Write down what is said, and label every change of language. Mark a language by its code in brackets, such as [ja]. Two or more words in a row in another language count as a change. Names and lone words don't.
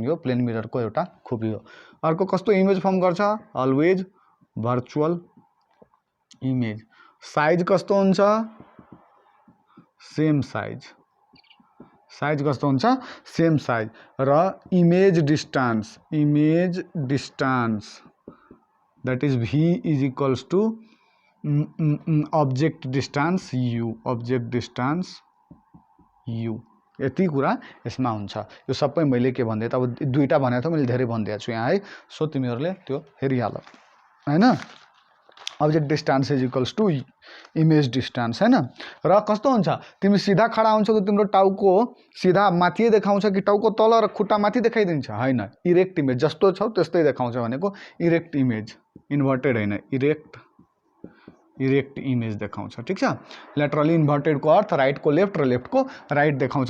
[ne] यो [en] plane mirrorको [ne] एउटा खुबी हो। अर्को कस्तो [en] image form [ne] गर्छ, [en] always virtual image. साइज [ne] कस्तो हुन्छ, [en] same size, size [ne] कस्तो हुन्छ, [en] same size. र image distance, image distance that is v is equals to object distance u, object distance u. [ne] यति कुरा यसमा हुन्छ। यो सबै मैले के भन्दै त, अब 2टा भनेको थिएँ, मैले धेरै भनिदिएको छु यहाँ है। सो तिमीहरूले त्यो हेरिहाल हैन। [en] object distance is equals to image distance हैन। [ne] र कस्तो हुन्छ, तिमी सीधा खडा हुन्छौ त तिम्रो टाउको सीधा माथि देखाउँछ कि टाउको तल र खुट्टा माथि देखाइदिन्छ, हैन। [en] erect image [ne] जस्तो छौ त्यस्तै देखाउँछ भनेको [en] erect image, [ne] इन्भर्टेड हैन, [en] erect image [ne] देखाउँछ, ठीक छ। [en] laterally inverted [ne] को अर्थ राइट को लेफ्ट र लेफ्ट को राइट देखाउँछ।